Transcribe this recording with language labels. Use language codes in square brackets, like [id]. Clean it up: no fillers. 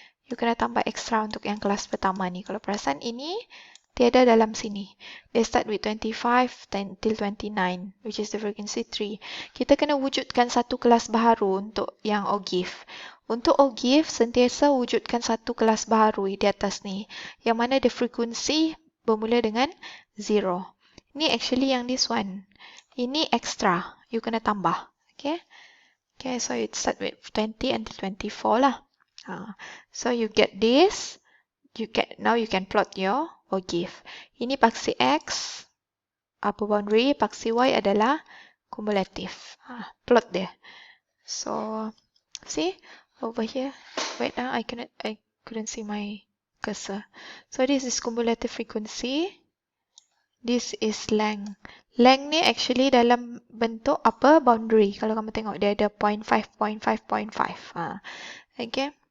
[ms] You kena tambah extra untuk yang kelas pertama ni. Kalau perasan ini, tiada dalam sini. [en] They start with 25 till 29, which is the frequency 3. [ms] Kita kena wujudkan satu kelas baharu untuk yang OGIF. Untuk OGIF, sentiasa wujudkan satu kelas baharu di atas ni. Yang mana the frequency bermula dengan 0. Ini actually yang [en] this one. [ms] Ini extra. You kena tambah. Okay. [en] Okay, so it start with 20 until 24 lah. So you get this. Now you can plot your OGIF. [ms] Ini paksi X, upper boundary. Paksi Y adalah kumulatif. Plot dia. [en] So, see? Over here. Wait, I couldn't see my cursor. So this is cumulative frequency. This is length. Length ni actually [ms] dalam bentuk [en] upper boundary. [ms] Kalau kamu tengok dia ada 0.5, 0.5, 0.5. Okay.